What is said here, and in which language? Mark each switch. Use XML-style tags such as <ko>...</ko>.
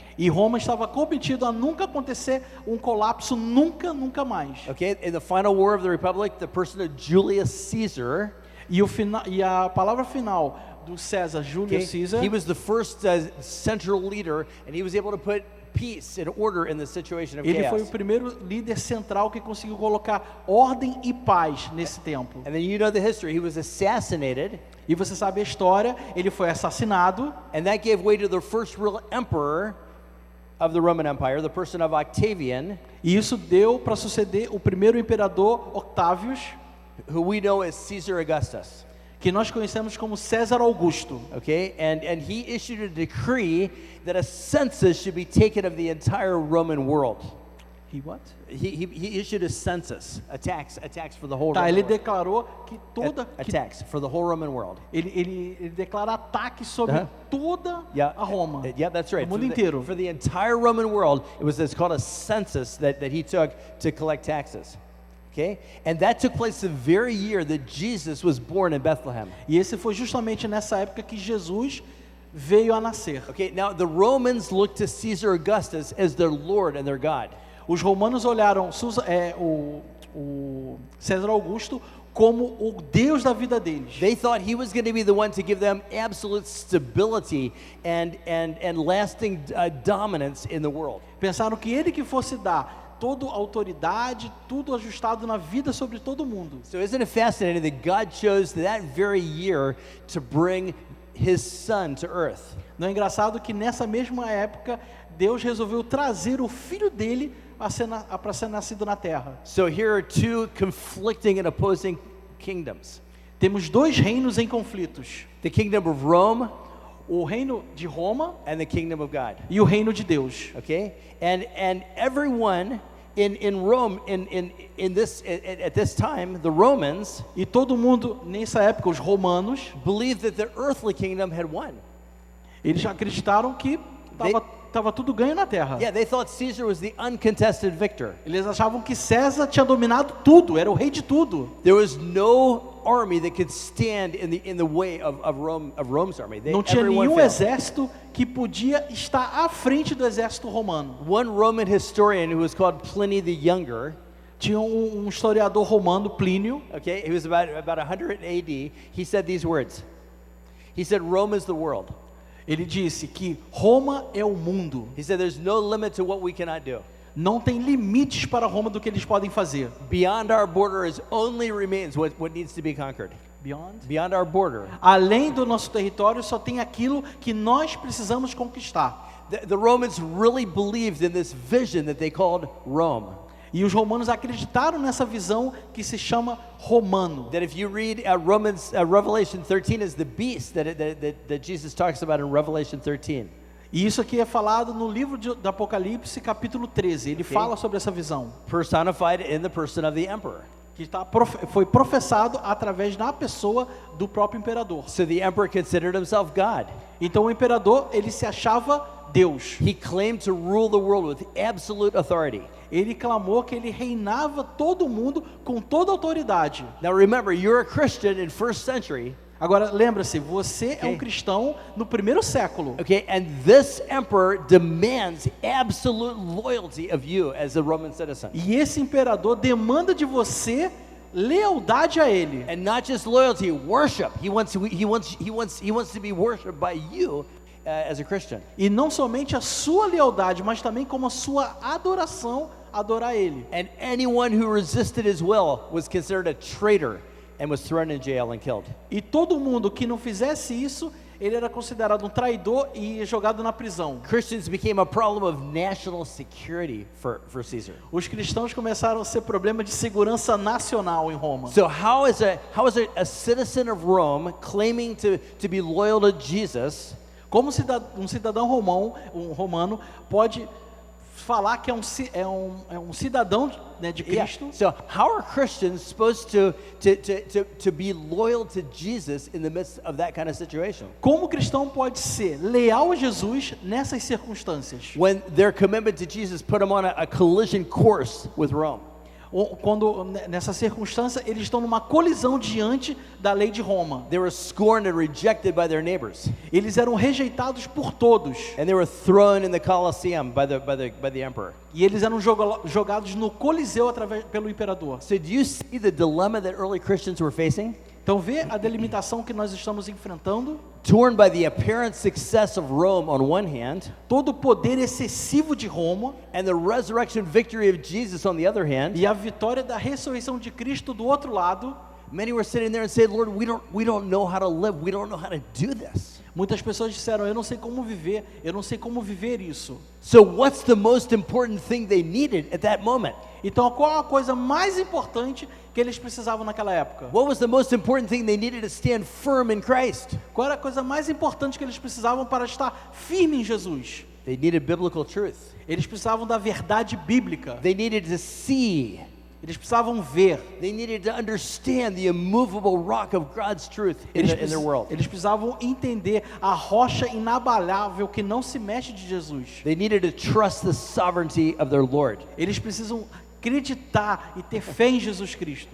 <pt>E Roma estava comprometido a nunca acontecer um colapso, nunca mais.</pt> <en>Okay, in the final war of the Republic, the person of Julius Caesar,</en> <pt>E a palavra final do César, Júlio</pt> <en>okay,</en> <pt>César,</pt> <en>he was the first central leader, and he was able to put peace and order in the situation of</en> <pt>ele foi o</pt> <en>chaos.</en> <pt>primeiro líder central que conseguiu colocar ordem e paz nesse tempo.</pt> <en>And then you know the history. He was assassinated,</en> <pt>E você sabe a história, ele foi assassinado,</pt> <en>and that gave way to the first real emperor of the Roman Empire, the person of Octavian,</en> <pt>e isso deu para suceder o primeiro imperador Octávios,</pt> <en>who we know as Caesar Augustus.</en> <pt>que nós conhecemos como César Augusto.</pt> <en>Okay, and he issued a decree that a census should be taken of the entire Roman world. He issued a census, a tax for the whole</en> <pt>Tá,</pt> <en>Roman</en> <pt>ele</pt> <en>world.</en> <pt>declarou que</pt> <en>A tax for the whole Roman world.</en> <pt>ele declara ataque sobre</pt> <en>Uh-huh.</en> <pt>toda</pt> <en>Yeah,</en> <pt>a Roma.</pt> <en>Yeah, that's right.</en> <pt>O mundo</pt> <en>For</en> <pt>inteiro.</pt> <en>the entire Roman world, it's called a census that he took to collect taxes. Okay, and that took place the very year that Jesus was born in Bethlehem.</en> <pt>E esse foi justamente nessa época que Jesus veio a nascer.</pt> <en>Okay, now the Romans looked to Caesar Augustus as their Lord and their God.</en> <pt>Os romanos olharam o César Augusto como o Deus da vida deles.</pt> <en>They thought he was going to be the one to give them absolute stability and lasting dominance in the world.</en> <pt>Pensaram que ele que fosse dar toda a autoridade, tudo ajustado na vida sobre todo mundo.</pt> <en>So isn't it fascinating that God chose that very year to bring his son to earth?</en> <pt>Não é engraçado que nessa mesma época Deus resolveu trazer o filho dele para ser nascido na terra.</pt> <en>So here are two conflicting and opposing kingdoms.</en> <pt>Temos dois reinos em conflitos:</pt> <en>The kingdom of Rome</en> <pt>o reino de Roma</pt> <en>and the kingdom of God.</en> <pt>e o reino de Deus.</pt> <en>Okay? And everyone in Rome at this time, the Romans</en> <pt>E todo mundo nessa época, os romanos,</pt> <en>believed that the earthly kingdom had won.</en> <pt>eles acreditaram que estava tudo ganho na terra.</pt> <en>Yeah, they thought Caesar was the uncontested victor.</en> <pt>Eles achavam que César tinha dominado tudo, era o rei de tudo.</pt> <en>There was no army that could stand in the way of Rome's army.</en> <pt>Não tinha</pt> <en>Everyone</en> <pt>nenhum</pt> <en>failed.</en> <pt>exército que podia estar à frente do exército romano.</pt> <en>One Roman historian who was called Pliny the Younger,</en> <pt>Tinha um historiador romano, Plínio,</pt> <en>okay, he was about 100 AD, he said these words. He said, Rome is the world.</en> <pt>ele disse que Roma é o mundo.</pt> <en>He said, there's no limit to what we cannot do.</en> <pt>Não tem limites para Roma do que eles podem fazer.</pt> <en>Beyond our border is only remains what needs to be conquered. Beyond our border.</en> <pt>Além do nosso território, só tem aquilo que nós precisamos conquistar.</pt> <en>The Romans really believed in this vision that they called Rome.</en> <pt>E os romanos acreditaram nessa visão que se chama romano.</pt> <en>That if you read Revelation 13 is the beast that Jesus talks about in Revelation 13.</en> <pt>E isso aqui é falado no livro do Apocalipse, capítulo 13. Ele fala sobre essa visão.</pt> <en>Personified in the person of the emperor.</en> <pt>Que foi professado através da pessoa do próprio imperador.</pt> <en>So the emperor considered himself God.</en> <pt>Então o imperador, ele se achava Deus.</pt> <en>He claimed to rule the world with absolute authority.</en> <pt>Ele clamou que ele reinava todo mundo com toda autoridade.</pt> <en>Now remember, you're a Christian in first century.</en> <pt>Agora lembre-se, você é um cristão no primeiro século.</pt> <en>Okay, and this emperor demands absolute loyalty of you as a Roman citizen.</en> <pt>E esse imperador demanda de você lealdade a ele.</pt> <en>And not just loyalty, worship. He wants to be worshipped by you as a Christian.</en> <pt>E não somente a sua lealdade, mas também como a sua adoração, adorar ele.</pt> <en>And anyone who resisted his will was considered a traitor and was thrown in jail and killed.</en> <pt>E todo mundo que não fizesse isso, ele era considerado um traidor e jogado na prisão.</pt> <en>Christians became a problem of national security for Caesar.</en> <pt>Os cristãos começaram a ser problema de segurança nacional em Roma.</pt> <en>So how is a citizen of Rome claiming to be loyal to Jesus?</en> <pt>Como um cidadão romano pode falar que é um cidadão, né, de Cristo?</pt> <en>Yeah. So how are Christians supposed to be loyal to Jesus in the midst of that kind of situation?</en> <pt>Como o cristão pode ser leal a Jesus nessas circunstâncias?</pt> <en>When their commitment to Jesus put them on a collision course with Rome.</en> <pt>Quando nessa circunstância eles estão numa colisão diante da lei de Roma.</pt> <en>They were scorned and rejected by their neighbors.</en> <pt>Eles eram rejeitados por todos.</pt> <en>And they were thrown in the Colosseum by the emperor.</en> <pt>E eles eram jogados no Coliseu pelo imperador.</pt> <en>So do you see the dilemma that early Christians were facing?</en> <pt>Então vê a delimitação que nós estamos enfrentando.</pt> <en>Torn by the apparent success of Rome on one hand,</en> <pt>todo o poder excessivo de Roma,</pt> <en>and the resurrection victory of Jesus on the other hand,</en> <pt>e a vitória da ressurreição de Cristo do outro lado.</pt> <en>Many were sitting there and said, Lord, we don't know how to live. We don't know how to do this.</en> <pt>Muitas pessoas disseram, eu não sei como viver isso.</pt> <en>So what's the most important thing they needed at that moment?</en> <pt>Então qual a coisa mais importante que eles precisavam naquela época?</pt> <en>What was the most important thing they needed to stand firm in Christ?</en> <pt>Qual era a coisa mais importante que eles precisavam para estar firme em Jesus?</pt> <en>They needed biblical truth.</en> <pt>Eles precisavam da verdade bíblica.</pt> <en>They needed to see.</en> <pt>Eles precisavam ver.</pt> <en>They needed to understand the immovable rock of God's truth in their world.</en> <pt>Eles precisavam entender a rocha inabalável que não se mexe de Jesus.</pt> <en>They needed to trust the sovereignty of their Lord.</en> <pt>Eles precisam acreditar e ter fé em Jesus Cristo.</pt>